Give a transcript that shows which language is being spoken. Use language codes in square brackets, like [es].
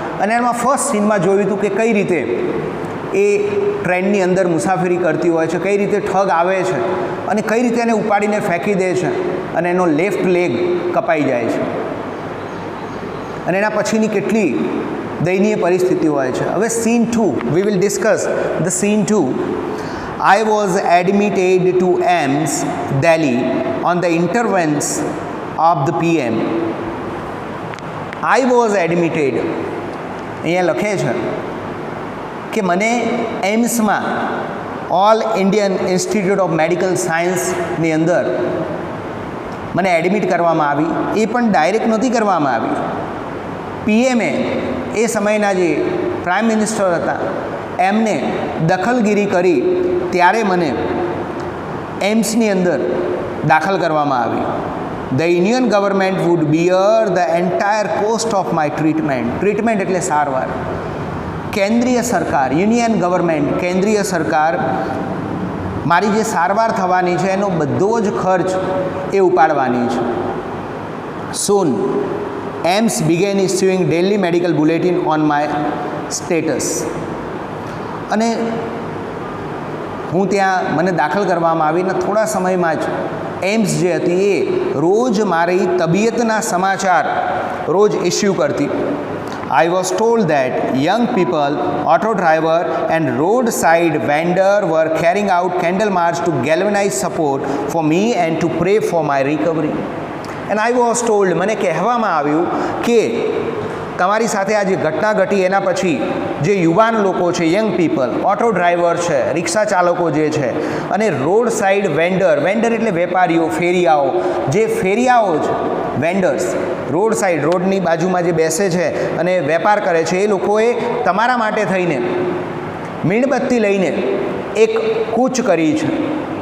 [gu] અને એમાં ફર્સ્ટ સીનમાં જોયું હતું કે કઈ રીતે એ ટ્રેનની અંદર મુસાફરી કરતી હોય છે, કઈ રીતે ઠગ આવે છે અને કઈ રીતે એને ઉપાડીને ફેંકી દે છે અને એનો લેફ્ટ લેગ કપાઈ જાય છે. અને એના પછીની કેટલી દયનીય પરિસ્થિતિ હોય છે. હવે scene 2, [en] We will discuss the scene 2. I was admitted to AIIMS Delhi on the intervents of the PM. I was admitted, [gu] અહીંયા લખે છે કે મને એમ્સમાં all Indian institute of medical સાયન્સની અંદર મને એડમિટ કરવામાં આવી. એ પણ ડાયરેક્ટ નહોતી કરવામાં આવી. પીએમએ એ સમયના જે પ્રાઇમ મિનિસ્ટર હતા એમને દખલગીરી કરી ત્યારે મને એમ્સની અંદર દાખલ કરવામાં આવી. [en] The Indian government would bear the entire cost of my treatment. [gu] Treatment એટલે સારવાર. કેન્દ્રીય સરકાર, યુનિયન ગવર્મેન્ટ, કેન્દ્રીય સરકાર મારી જે સારવાર થવાની છે એનો બધો જ ખર્ચ એ ઉપાડવાની છે. [en] Soon AIIMS began issuing daily medical bulletin on my status. [gu] અને હું ત્યાં મને દાખલ કરવામાં આવીને થોડા સમયમાં જ એમ્સ જે હતી એ રોજ મારી તબિયતના સમાચાર રોજ ઇસ્યુ કરતી. [en] I was told that young people, auto driver and roadside vendor were carrying out candle march to galvanize support for me and to pray for my recovery. And I was told, [gu] મને કહેવામાં આવ્યું કે તમારી સાથે આ જે ઘટના ઘટી એના પછી જે યુવાન લોકો છે, [en] young people, [gu] ઓટો ડ્રાઈવર છે, રિક્ષા ચાલકો જે છે અને રોડ સાઈડ વેન્ડર, વેન્ડર એટલે વેપારીઓ, ફેરિયાઓ, જે ફેરિયાઓ છે, વેન્ડર્સ, રોડ સાઈડ, રોડની બાજુમાં જે બેસે છે અને વેપાર કરે છે, એ લોકોએ તમારા માટે થઈને મીણબત્તી લઈને એક કૂચ કરી છે.